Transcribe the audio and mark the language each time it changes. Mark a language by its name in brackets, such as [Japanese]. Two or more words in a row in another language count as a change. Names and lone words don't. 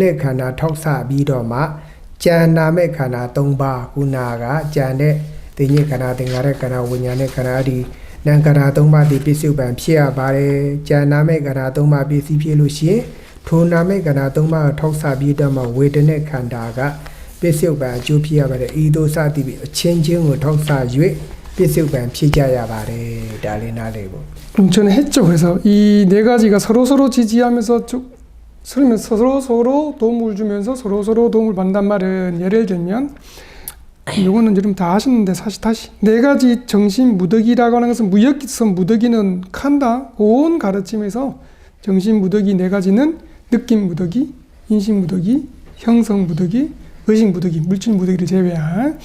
[Burmese] နိခန္ဓာထောက်ဆပြီးတော့မှကျန်နာမဲ့ခန္ဓာ၃ပါးခုနာကကျန်တဲ့သင်္ညေခန္ဓာသင်္ခါရခန္ဓာဝိညာဉ်နဲ့ခန္ဓာဒီနာမ်ခန္ဓာ၃ပါးဒီပစ္စုပန်ဖြစ်ရပါတယ်ကျန်နာမဲ့ခန္ဓာ၃ပါးပစ္စည်းဖြစ်လို့ရှိရင်ထိုနာမဲ့ခန္ဓာ၃ပါးကိုထောက်ဆပြီးတော့မှဝေဒနိခန္ဓာကပစ္စုပန်အကျိုးဖြစ်ရပါတယ်ဤသို့စသည်ဖြင့်အချင်းချင်းကိုထောက်ဆ၍ပစ္စုပန်ဖြစ်ကြရပါတယ်ဒါလေးနားလေးပေါ့ [Korean] 저는 했죠. 그래서 이 네 가지가 서로 지지하면서 서로 도움을 주면서 서로 도움을 받는단 말은 예를 들면 이거는 여러분 다 아시는데 사실 다시 네 가지 정신 무더기라고 하는 것은 무역기선 무더기는 칸다 온 가르침에서 정신 무더기 네 가지는 느낌 무더기, 인식 무더기, 형성 무더기, 의식 무더기, 물질 무더기를 제외한.